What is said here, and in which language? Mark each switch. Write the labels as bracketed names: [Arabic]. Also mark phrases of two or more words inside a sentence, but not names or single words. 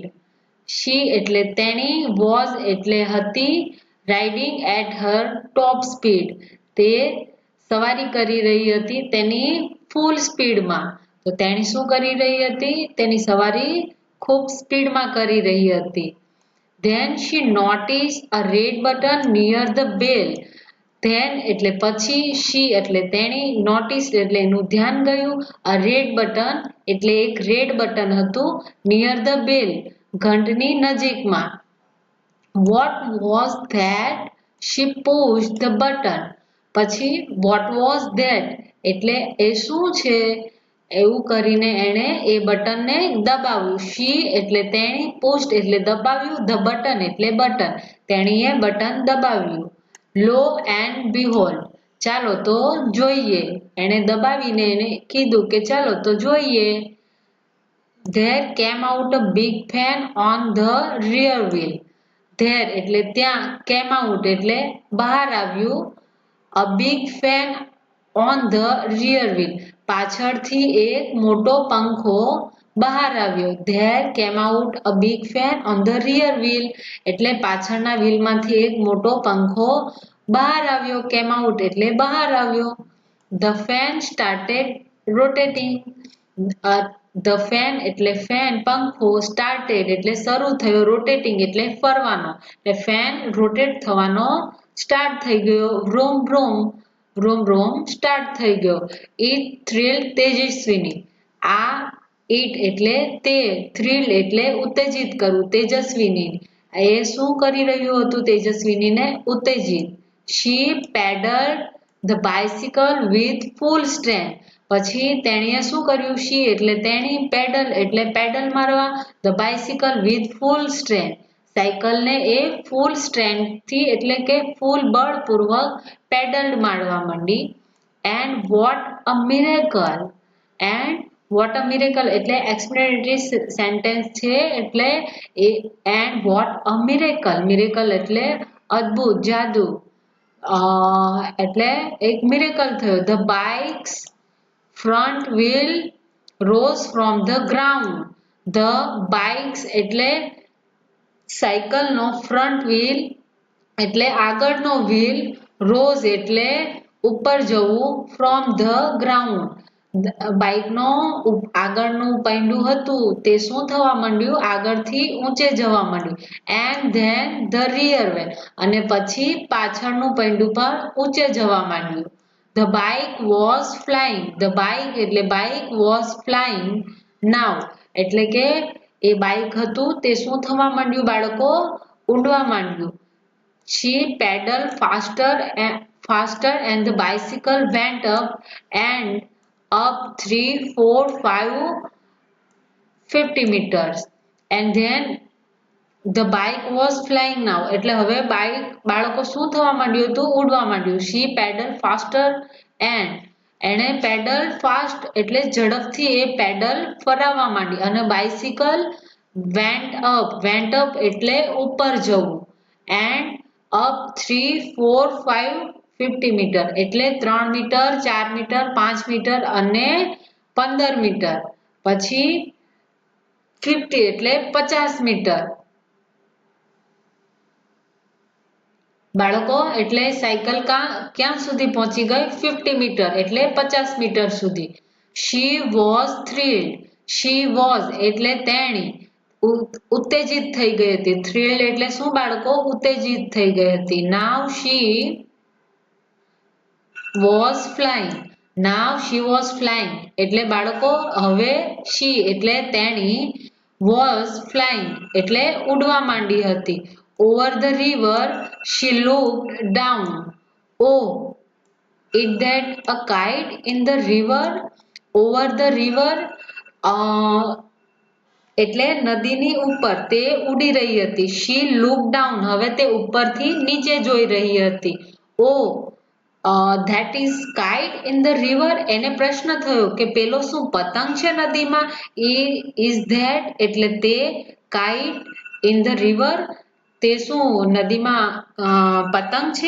[Gujarati] શી એટલે તેણી, વોઝ એટલે હતી, [English] riding at her top speed [Gujarati] તે સવારી કરી રહી હતી તેની ફૂલ સ્પીડમાં। તો તેણી શું કરી રહી હતી? તેની સવારી ખૂબ સ્પીડમાં કરી રહી હતી। [English] Then she noticed a red button near the bell. [Gujarati] Then એટલે પછી, she એટલે તેણી, noticed એટલે એનું ધ્યાન ગયું, [English] a red button [Gujarati] એટલે એક [English] red button [Gujarati] હતું, [English] near the bell [Gujarati] ઘંટની નજીકમાં। [English] What was that? She pushed the button. [Gujarati] પછી [English] what was that [Gujarati] એટલે એ શું છે? એવું કરીને એણે એ બટનને દબાવ્યું. શી એટલે તેણી, પુશ્ડ એટલે દબાવ્યું, [English] the button [Gujarati] એટલે બટન, તેણીએ બટન દબાવ્યું. [English] lo and behold, [Gujarati] ચાલો તો જોઈએ. એણે દબાવીને એને કીધું કે ચાલો તો જોઈએ. [English] There came out a big fan on the rear wheel. [Gujarati] There એટલે ત્યાં, [English] came out [Gujarati] એટલે બહાર આવ્યું. [English] A big fan on the rear wheel, [Gujarati] પાછળથી એક મોટો પંખો બહાર આવ્યો. [English] There came out a big fan on the rear wheel [Gujarati] એટલે પાછળના વ્હીલમાંથી એક મોટો પંખો બહાર આવ્યો. [English] Came out [Gujarati] એટલે બહાર આવ્યો. [English] The fan started rotating. The fan [Gujarati] એટલે ફેન, પંખો, started એટલે શરૂ થયો, rotating એટલે ફરવાનો, એટલે [English] fan rotate [Gujarati] થવાનો સ્ટાર્ટ થઈ ગયો. vroom vroom, vroom vroom સ્ટાર્ટ થઈ ગયો. [English] It thrilled [Gujarati] તેજસ્વીની, આ it એટલે તે, thrill એટલે ઉત્તેજિત કરવું, તેજસ્વીની, એ શું કરી રહ્યું હતું તેજસ્વીનીને? ઉત્તેજિત. [English] She pedaled the bicycle with full strength. [Gujarati] પછી તેણીએ શું કર્યું? શી એટલે તેણી, પેડલ એટલે પેડલ મારવા, [English] the bicycle with full strength, [Gujarati] સાયકલને એ ફૂલ સ્ટ્રેન્થથી એટલે કે ફૂલ બળપૂર્વક પેડલ મારવા માંડી. [English] and what a miracle, and what a miracle એટલે explanatory sentence [Gujarati] છે, એટલે એ [English] and what a miracle, miracle [Gujarati] એટલે અદ્ભુત, જાદુ, એટલે એક મિરેકલ થયો. [English] the bikes front wheel rose from the ground. The bikes [Gujarati] એટલે સાયકલનો [English] front wheel [Gujarati] એટલે આગળનો [English] wheel, rose [Gujarati] એટલે ઉપર જવું, [English] from the ground [Gujarati] બાઇકનો આગળનું પૈંડું હતું તે શું થવા માંડ્યું? આગળથી ઊંચે જવા માંડ્યું. [English] And then the rear wheel [Gujarati] અને પછી પાછળનું પૈંડું પણ ઊંચે જવા માંડ્યું. [English] The bike was flying. The bike એટલે બાઇક, was flying now [Gujarati] એટલે કે એ બાઇક હતું તે શું થવા માંડ્યું બાળકો? ઉડવા માંડ્યું. [English] She pedaled faster and the bicycle went up and up 3, 4, 5, 50 meters. And then the bike was flying now [Gujarati] એટલે હવે બાઇક બાળકો શું થવા માંડ્યું હતું? ઉડવા માંડ્યું. [English] She pedaled faster and [Gujarati] એણે [English] pedal fast [Gujarati] એટલે ઝડપથી એ પેડલ ફરાવવા માંડી. અને [English] bicycle went up [Gujarati] એટલે ઉપર જવું. [English] and up [Gujarati] 3, 4, 5, 50 મીટર એટલે 3 મીટર, 4 મીટર, 5 મીટર અને 15 મીટર. પછી 50 એટલે 50 મીટર. બાળકો એટલે સાયકલ ક્યાં સુધી પહોંચી ગઈ? 50 મીટર એટલે 50 મીટર સુધી. [English] She was thrilled. She was [Gujarati] એટલે તેણી ઉત્તેજિત થઈ ગઈ હતી. thrilled એટલે શું બાળકો? ઉત્તેજિત થઈ ગઈ હતી. [English] Now she was flying. Now she was flying [Gujarati] એટલે બાળકો હવે she એટલે તેણી, [English] was flying [Gujarati] એટલે ઉડવા માંડી હતી. [English] Over the river she looked down. Oh, is that a kite in the river? Over the river [Gujarati] એટલે નદીની ઉપર તે ઉડી રહી હતી. [English] She looked down [Gujarati] હવે તે ઉપરથી નીચે જોઈ રહી હતી. [English] Oh, that is kite in the river. [Gujarati] એને પ્રશ્ન થયો કે પેલો શું પતંગ છે નદીમાં? [English] Is that [Gujarati] એટલે તે, [English] kite in the river [Gujarati] તે શું નદીમાં પતંગ છે?